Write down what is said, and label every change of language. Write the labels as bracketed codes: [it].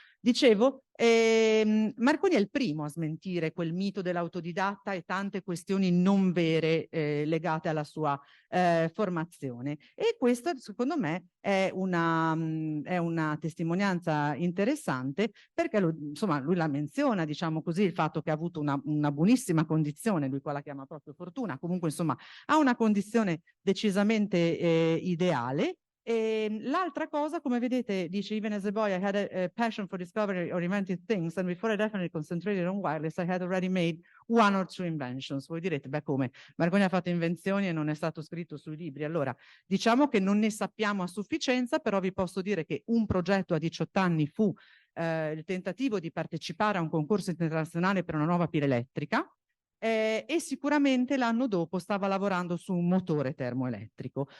[it] Dicevo, Marconi è il primo a smentire quel mito dell'autodidatta e tante questioni non vere legate alla sua formazione, e questo secondo me è una testimonianza interessante, perché insomma lui la menziona, diciamo così, il fatto che ha avuto una buonissima condizione, lui qua la chiama proprio fortuna, comunque insomma ha una condizione decisamente ideale. L'altra cosa, come vedete, dice: [en] even as a boy I had a passion for discovering or inventing things, and before I definitely concentrated on wireless I had already made one or two inventions. [it] Voi direte, beh, come? Marconi ha fatto invenzioni e non è stato scritto sui libri. Allora, diciamo che non ne sappiamo a sufficienza, però vi posso dire che un progetto a 18 anni fu il tentativo di partecipare a un concorso internazionale per una nuova pila elettrica, e sicuramente l'anno dopo stava lavorando su un motore termoelettrico.